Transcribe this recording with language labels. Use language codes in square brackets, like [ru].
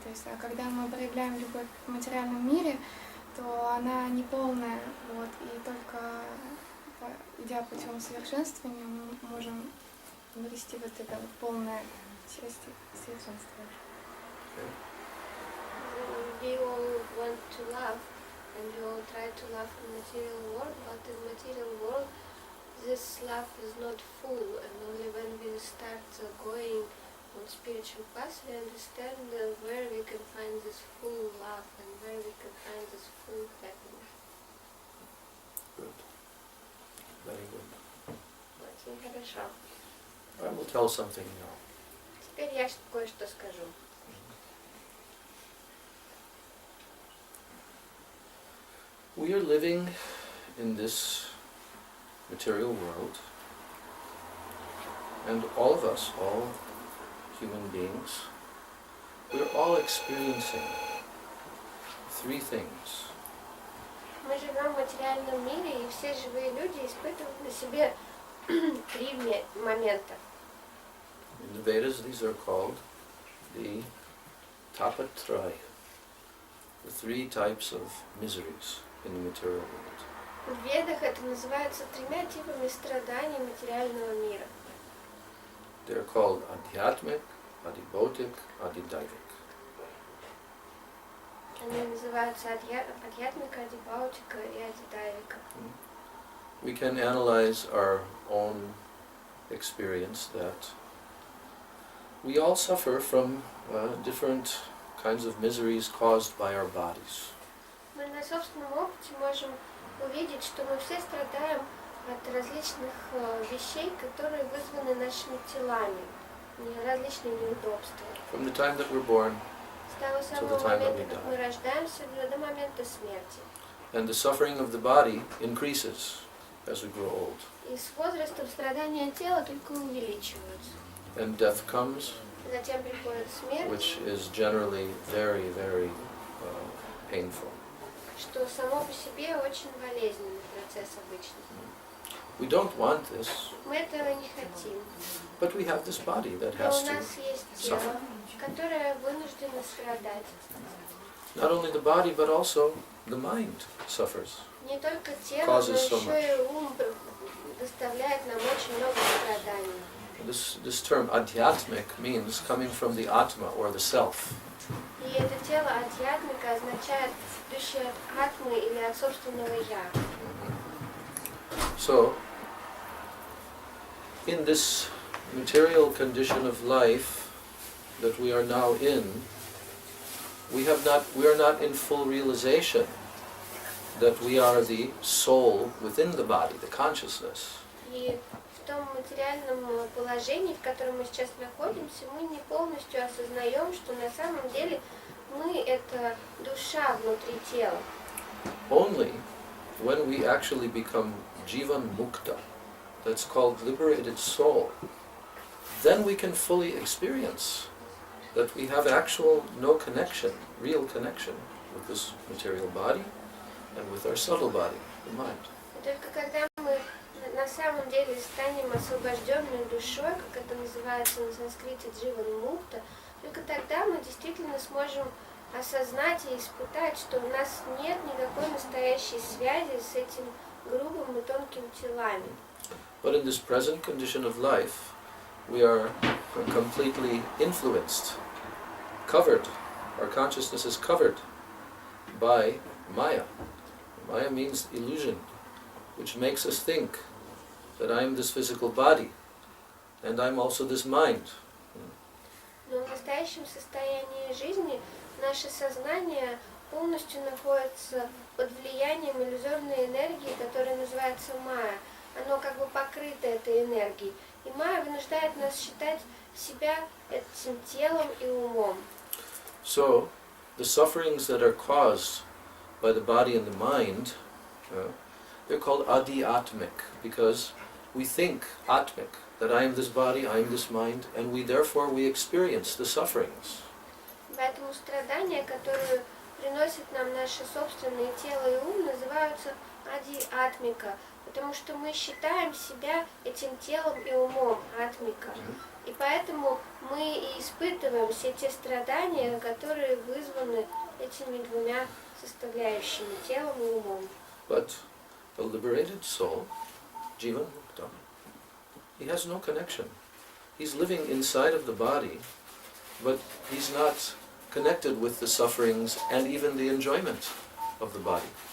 [ru] То есть, а когда мы проявляем любовь в материальном мире, то она неполная, вот, и только идя путем совершенствования, мы можем обрести вот это вот полное счастье и совершенство. [en] We all want to love, and we all try to love in material world, but in material world this love is not full, and only when we start going on spiritual path we understand where we can find this full love and where we can find this full happiness. Good. Very good. [ru] Очень хорошо. [en] I will tell something now. [ru] Теперь я кое-что скажу. [en] We are living in this material world, and all of us, all human beings, we're all experiencing 3 things. [ru] Мы живем в материальном мире, и все живые люди испытывают на себе 3 момента. [en] In the Vedas, these are called the tapatraya. the three types of miseries in the material world. [ru] В Ведах это называется тремя типами страданий материального мира. [en] They're called adhyatmic, adibautic, adidaivic. [ru] Они называются адьятмика, адибаутика и адидайвика. [en] We can analyze our own experience that we all suffer from different kinds of miseries caused by our bodies. [ru] Мы на собственном опыте можем увидеть, что мы все страдаем от различных вещей, которые вызваны нашими телами, различные неудобства. [en] From the time that we're born, [ru] С того самого момента, как мы рождаемся, до момента смерти. [en] and the suffering of the body increases as we grow old. [ru] И с возрастом страдания тела только увеличиваются. [en] And death comes, [ru] Затем приходит смерть, [en] which is generally very, very painful. [ru] что само по себе очень болезненный процесс обычно. [en] We don't want this, [ru] Мы этого не хотим. [en] but we have this body that [ru] Но [en] has [ru] у [en] to [ru] нас есть тело, [en] suffer. [ru] которое вынуждено страдать. [en] Not only the body, but also the mind suffers. [ru] Не только тело, [en] Causes [ru] но еще и ум доставляет нам очень много страданий. [en] This term adhyatmic means coming from the atma or the self. [ru] И это тело адьятмика означает идущее от атмы или от собственного я. [en] So, in this material condition of life that we are now in, we are not in full realization that we are the soul within the body, the consciousness. [ru] И в том материальном положении, в котором мы сейчас находимся, мы не полностью осознаем, что на самом деле мы — это душа внутри тела. [en] Only when we actually become jivan mukta, that's called liberated soul, then we can fully experience that we have actual no connection, real connection with this material body and with our subtle body, the mind. [ru] И только когда мы на самом деле станем освобожденной душой, как это называется на санскрите дживан мукта, только тогда мы действительно сможем осознать и испытать, что у нас нет никакой настоящей связи с этим грубым и тонким телами. [en] But in this present condition of life, we are completely influenced, covered. Our consciousness is covered by Maya. Maya means illusion, which makes us think that I am this physical body, and I'm also this mind. [ru] Но в настоящем состоянии жизни наше сознание полностью находится под влиянием иллюзорной энергии, которая называется майя. Оно как бы покрыто этой энергией. И майя вынуждает нас считать себя этим телом и умом. [en] So, the sufferings that are caused by the body and the mind, they're called adi-atmic, because we think atmic, that I am this body, I am this mind, and we experience the sufferings. [ru] Поэтому страдания, которые приносят нам наше собственное тело и ум, называются ади-атмика, потому что мы считаем себя этим телом и умом, атмика. И поэтому мы и испытываем все те страдания, которые вызваны этими двумя составляющими, телом и умом. [en] But a liberated soul, jivan mukta, he has no connection. He's living inside of the body, but he's not connected with the sufferings and even the enjoyment of the body.